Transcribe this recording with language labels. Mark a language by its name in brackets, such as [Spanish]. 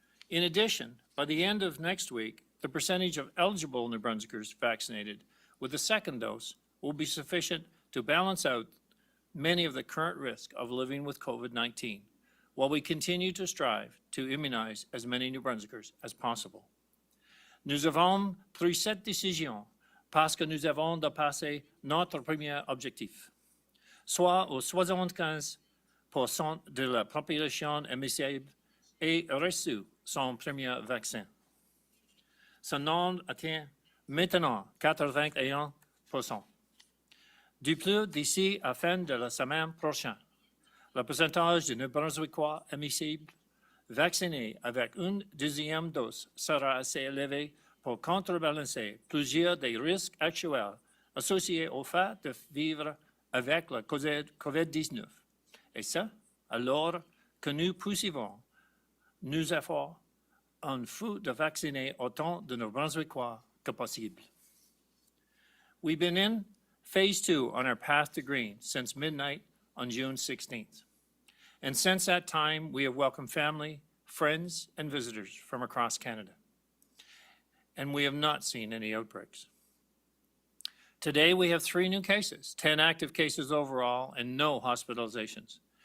[English] In addition, by the end of next week, the percentage of eligible New Brunswickers vaccinated with the second dose will be sufficient to balance out many of the current risks of living with COVID-19, while we continue to strive to immunize as many New Brunswickers as possible. [French] Nous avons pris cette décision parce que nous avons dépassé notre premier objectif, soit aux 75% de la population admissible ait reçu son premier vaccin. Ce nombre atteint maintenant 81%. Du plus, d'ici à la fin de la semaine prochaine, le pourcentage de New-Brunswickois admissibles vaccinés avec une deuxième dose sera assez élevé pour contrebalancer plusieurs des risques actuels associés au fait de vivre avec le COVID-19. Et ça, alors que nous poursuivons nos efforts en vue de vacciner autant de New-Brunswickois que possible. [English] We've been in phase 2 on our path to green since midnight on June 16th. And since that time, we have welcomed family, friends, and visitors from across Canada. And we have not seen any outbreaks. Today, we have 3 new cases, 10 active cases overall, and no hospitalizations.